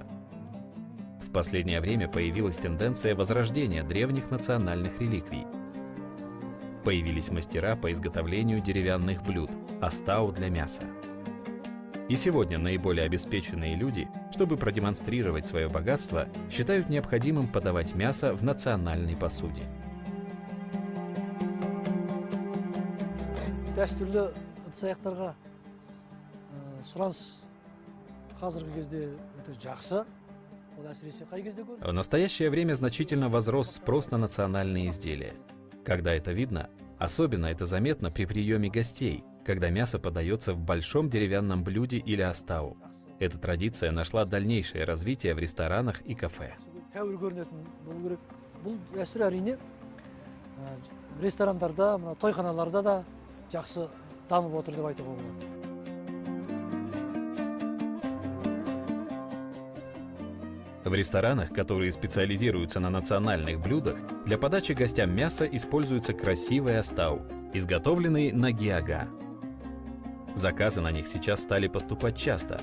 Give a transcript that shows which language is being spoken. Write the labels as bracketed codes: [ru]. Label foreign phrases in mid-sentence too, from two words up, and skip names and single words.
[ru] В последнее время появилась тенденция возрождения древних национальных реликвий. Появились мастера по изготовлению деревянных блюд, астау для мяса. И сегодня наиболее обеспеченные люди чтобы продемонстрировать свое богатство, считают необходимым подавать мясо в национальной посуде. [kk] Дәстүрлі ыдыс-аяқтарға сұраныс қазіргі кезде өте жақсы. Ол әсіресе қай кезде көп? [ru] В настоящее время значительно возрос спрос на национальные изделия. Когда это видно, особенно это заметно при приеме гостей, когда мясо подается в большом деревянном блюде или астау. Эта традиция нашла дальнейшее развитие в ресторанах и кафе. [kk] Тәуір көрінетін болу керек. Бұл дәстүр әрине ресторандарда, тойханаларда да жақсы дамып отыр деп айтуға болады. [ru] В ресторанах, которые специализируются на национальных блюдах, для подачи гостям мяса используется красивый астау, изготовленный на гиага. Заказы на них сейчас стали поступать часто.